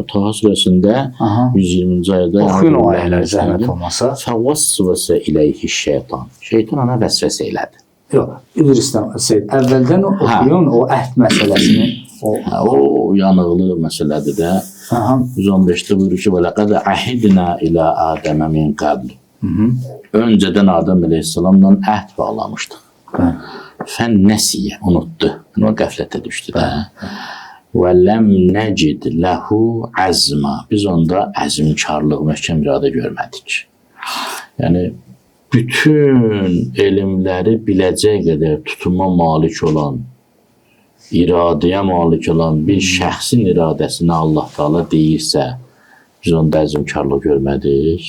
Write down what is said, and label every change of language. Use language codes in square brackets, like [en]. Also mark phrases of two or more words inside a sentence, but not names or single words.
[az] Taha surəsində 120-ci ayədə oxuyun o ayələri zəhmət olmasa. [ar] فوسوس إليه الشيطان. [az] Şeytan ona vəsvəsə elədi. Yox, İdrisdən əvvəldən oxuyun o əhd məsələsini. O yanıqlı məsələdir də. 115-də buyurur ki, [ar] وَلَقَدْ عَهِدْنَا إِلَى آدَمَ مِنْ قَبْلِ [az] Öncədən Adəm əleyhissalamla əhd bağlamışdıq. Fənnəsiyə, unutdu. O qəflətə düşdü də. [ar] ولم نجد له عزما. [az] Biz onda əzmkarlıq, möhkəm iradə görmədik. Yəni, bütün elmləri biləcək qədər tutuma malik olan, iradəyə malik olan bir şəxsin iradəsinə Allah Teala deyirsə, biz onda əzmkarlıq görmədik.